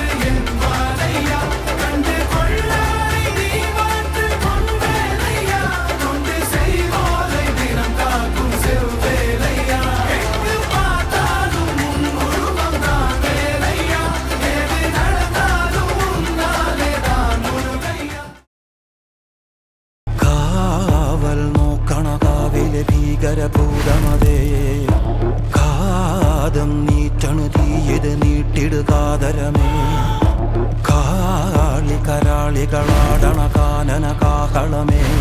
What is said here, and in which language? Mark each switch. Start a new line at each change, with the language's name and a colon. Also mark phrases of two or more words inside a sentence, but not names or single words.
Tamil: என் வாழையா கண்டு கொள்ளாரை நீ மாற்று பொன் வேலையா கொண்டு செய்வோரை தினம் காக்கும் செவ்வேலையா எங்கு பார்த்தாலும் உன் உருவம் தான் வேலையா எது நடந்தாலும் உன்னாலே தான் முருகையா.
Malayalam: കാവൽ നോക്കണ കാവിലെ ഭീകരഭൂതമതേ കാതം നീറ്റണു തീയത് നീട്ടിടുകാതരമേ കാളി കരാളികളാടണ കാനന കാഹളമേ